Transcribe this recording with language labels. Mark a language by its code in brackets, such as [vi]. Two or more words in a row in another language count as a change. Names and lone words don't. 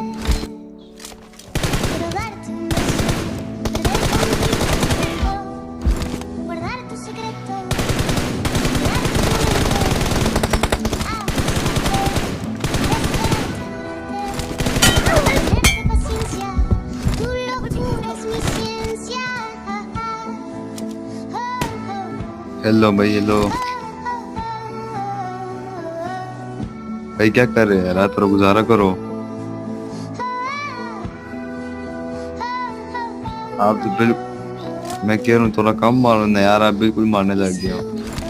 [es] Quiero darte un beso, perder contigo, guardar tu secreto, mirar tu amarte, tenerte paciencia, tu locura es mi ciencia. [hi] हेलो भाई, हेलो भाई। क्या कर रहे हैं? रात भर गुजारा करो। आप तो बिल्कुल, मैं कह रहा हूँ थोड़ा कम मारो ना यार, आप बिल्कुल मारने लग गए हो।